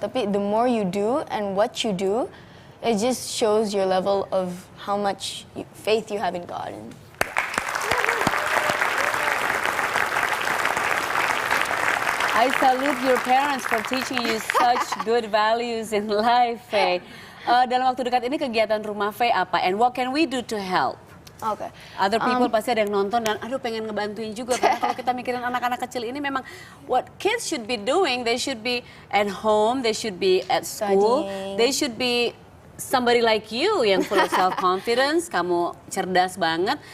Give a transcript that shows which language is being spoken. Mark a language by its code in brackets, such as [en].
[id] Tapi [en] the more you do and what you do, it just shows your level of how much faith you have in God. And I salute your parents for teaching you such good values in life, Faye. [id] Dalam waktu dekat ini kegiatan Rumah Faye apa? [en] And what can we do to help? okay. Other people [id] pasti ada yang nonton dan aduh pengen ngebantuin juga karena kalau kita mikirin anak-anak kecil ini memang [en] what kids should be doing, they should be at home, they should be at school, Studying. they should be somebody like you [id] yang [en] full of self-confidence, [id] kamu cerdas banget.